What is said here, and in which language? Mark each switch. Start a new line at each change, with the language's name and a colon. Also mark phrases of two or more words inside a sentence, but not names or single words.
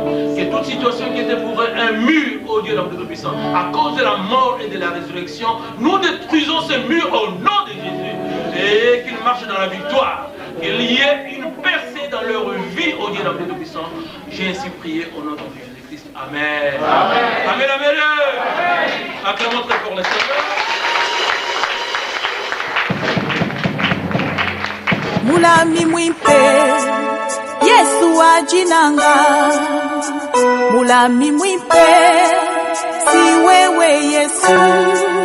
French: Que toute situation qui était pour eux un mur, oh Dieu, l'homme de Tout-Puissant, à cause de la mort et de la résurrection, nous détruisons ce mur au nom de Jésus. Et qu'ils marchent dans la victoire. Qu'il y ait une percée dans leur vie, oh Dieu, l'homme de Tout-Puissant. J'ai ainsi prié au nom de Jésus-Christ. Amen. Amen. Amen. Amen. Amen. Acclamons très fort le Seigneur.
Luba-Katanga: Mulami mwimpe Yesu ajinanga, mulami mwimpe si wewe Yesu.